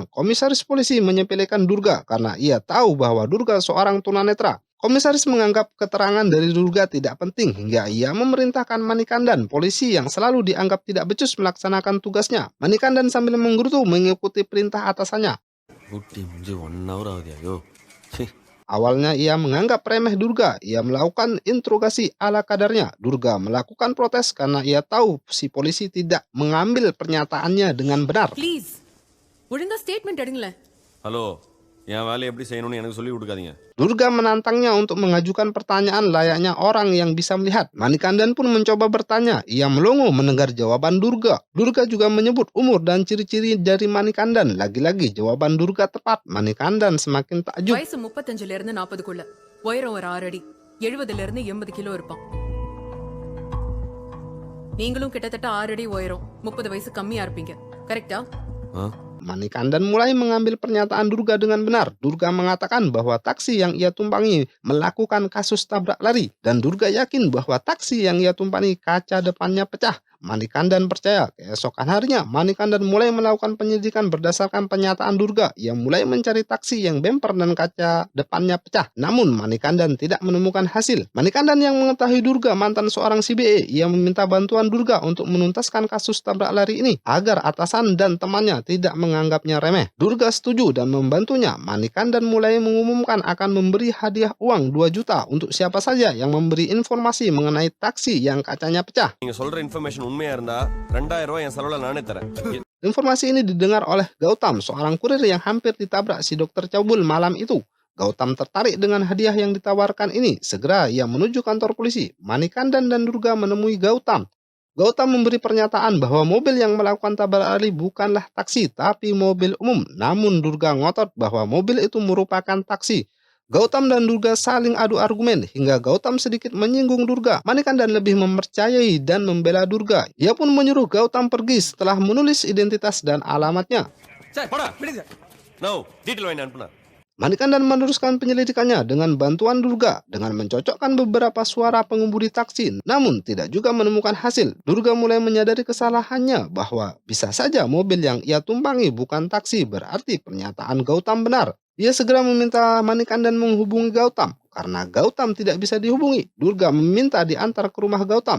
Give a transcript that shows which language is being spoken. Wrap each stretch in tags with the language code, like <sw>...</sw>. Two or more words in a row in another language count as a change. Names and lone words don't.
<id>Komisaris polisi menyepelekan Durga karena ia tahu bahwa Durga seorang tunanetra. Komisaris menganggap keterangan dari Durga tidak penting hingga ia memerintahkan Manikandan, polisi yang selalu dianggap tidak becus melaksanakan tugasnya. Manikandan sambil menggerutu mengikuti perintah atasannya.</id> <ta>ஊட்டி முடிஞ்சு 1 hour ஆகுது. ஐயோ. ச்சே.</ta> <id>Awalnya ia menganggap remeh Durga. Ia melakukan interogasi ala kadarnya. Durga melakukan protes karena ia tahu si polisi tidak mengambil pernyataannya dengan benar.</id> <ta>ப்ளீஸ் ஒழுங்கா ஸ்டேட்மெண்ட் எடுங்களேன். ஹலோ, என் வேலையை எப்படி செய்யணும்னு எனக்கு சொல்லி கொடுக்காதீங்க.</ta> <id>Durga menantangnya untuk mengajukan pertanyaan layaknya orang yang bisa melihat. Manikandan pun mencoba bertanya. Ia melongo mendengar jawaban Durga. Durga juga menyebut umur dan ciri-ciri dari Manikandan. Lagi-lagi jawaban Durga tepat. Manikandan semakin takjub.</id> <ta>வயசு 35ல இருந்து 40க்குள்ள, உயரம் ஒரு 6 அடி, 70ல இருந்து 80 கிலோ இருப்பான். நீங்களும் கிட்டத்தட்ட 6 அடி உயரம், 30 வயசு கம்மியா இருப்பீங்க. கரெக்டா? ஆ?</ta> <id>Manikandan mulai mengambil pernyataan Durga dengan benar. Durga mengatakan bahwa taksi yang ia tumpangi melakukan kasus tabrak lari. Dan Durga yakin bahwa taksi yang ia tumpangi kaca depannya pecah. Manikandan percaya keesokan harinya Manikandan mulai melakukan penyidikan berdasarkan pernyataan Durga. Ia mulai mencari taksi yang bemper dan kaca depannya pecah. Namun Manikandan tidak menemukan hasil. Manikandan yang mengetahui Durga mantan seorang CBE, ia meminta bantuan Durga untuk menuntaskan kasus tabrak lari ini agar atasan dan temannya tidak menganggapnya remeh. Durga setuju dan membantunya. Manikandan mulai mengumumkan akan memberi hadiah uang 2 juta untuk siapa saja yang memberi informasi mengenai taksi yang kacanya pecah.</id> <ta>நீங்க சொல்ற இன்ஃபர்மேஷன் உண்மையா இருந்தா 2000 ரூபாய் என் செலவுல நானே தரேன்.</ta> <id>Informasi ini didengar oleh Gautam, seorang kurir yang hampir ditabrak si dokter cabul malam itu. Gautam tertarik dengan hadiah yang ditawarkan ini. Segera ia menuju kantor polisi. Manikandan dan Durga menemui Gautam. Gautam memberi pernyataan bahwa mobil yang melakukan tabrak lari bukanlah taksi tapi mobil umum. Namun Durga ngotot bahwa mobil itu merupakan taksi. Gautam dan Durga saling adu argumen hingga Gautam sedikit menyinggung Durga. Manikandan lebih mempercayai dan membela Durga. Ia pun menyuruh Gautam pergi setelah menulis identitas dan alamatnya.</id> <ta>No, detail வாங்கி அனுப்புனா.</ta> <id>Manikandan meneruskan penyelidikannya dengan bantuan Durga dengan mencocokkan beberapa suara pengemudi taksi, namun tidak juga menemukan hasil. Durga mulai menyadari kesalahannya bahwa bisa saja mobil yang ia tumpangi bukan taksi, berarti pernyataan Gautam benar. Ia segera meminta Manikandan menghubungi Gautam. Karena Gautam tidak bisa dihubungi, Durga meminta diantar ke rumah Gautam.</id>